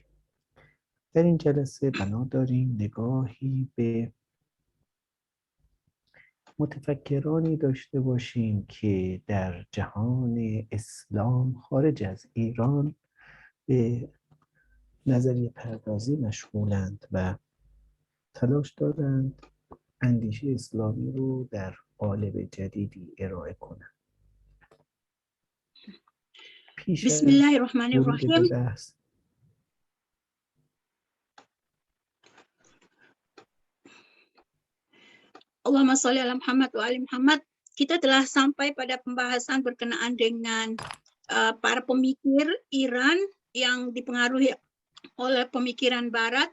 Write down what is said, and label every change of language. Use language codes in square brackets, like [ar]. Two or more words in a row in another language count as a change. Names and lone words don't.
[fa] در این جلسه بنا داریم نگاهی به متفکرانی داشته باشیم که در جهان اسلام خارج از ایران به نظریه پردازی مشغولند و تلاش دارند اندیشه اسلامی رو در قالب جدیدی ارائه کنند. پیش [ar] بسم الله الرحمن [fa] ورود به [ar] الرحیم. [fa] بحث [ar] اللهم صل على محمد وآل محمد. [id] Kita telah sampai pada pembahasan berkenaan dengan para pemikir Iran yang dipengaruhi oleh pemikiran Barat.